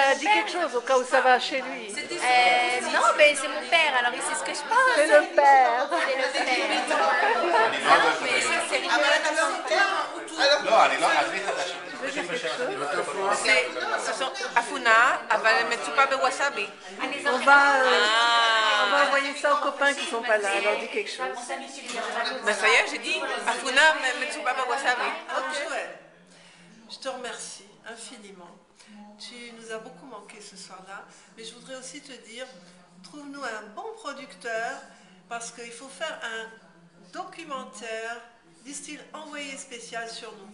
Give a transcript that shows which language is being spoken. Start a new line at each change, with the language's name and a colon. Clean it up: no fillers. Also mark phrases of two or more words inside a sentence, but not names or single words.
French: Bah, dis quelque chose au cas où ça va chez lui. Non, mais c'est mon père, alors il sait ce que je pense. C'est le père. C'est le père. Mais ça, c'est Afuna,
Hebrew: אבל מצופה בווסאבי.
French: On va envoyer ça aux copains qui sont pas là. Alors dis quelque chose. Ben ça y est, j'ai dit Afuna,
Hebrew: מצופה בווסאבי.
French: Ok. Je te remercie infiniment. Tu nous as beaucoup manqué ce soir-là, mais je voudrais aussi te dire, trouve-nous un bon producteur, parce qu'il faut faire un documentaire du style envoyé spécial sur nous.